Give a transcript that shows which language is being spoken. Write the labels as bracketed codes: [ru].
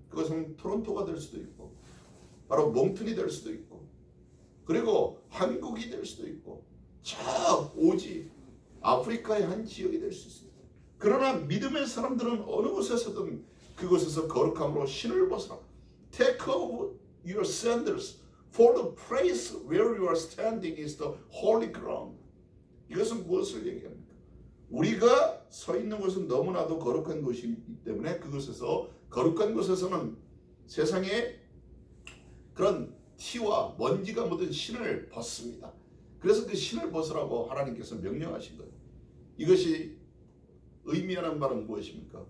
[ko] 그것은 토론토가 될 수도 있고 바로 몽튼이 될 수도 있고 그리고 한국이 될 수도 있고 저 오지 아프리카의 한 지역이 될 수 있습니다. 그러나 믿음의 사람들은 어느 곳에서든 그곳에서 거룩함으로 신을 벗어라. [en] Take off your sandals, for the place where you are standing is the holy ground. [ko] 이것은 무엇을 얘기합니까? 우리가 서 있는 곳은 너무나도 거룩한 곳이기 때문에 그곳에서, 거룩한 곳에서는 세상에 그런 티와 먼지가 묻은 신을 벗습니다. 그래서 그 신을 벗으라고 하나님께서 명령하신 거예요. 이것이 의미하는 바는 무엇입니까?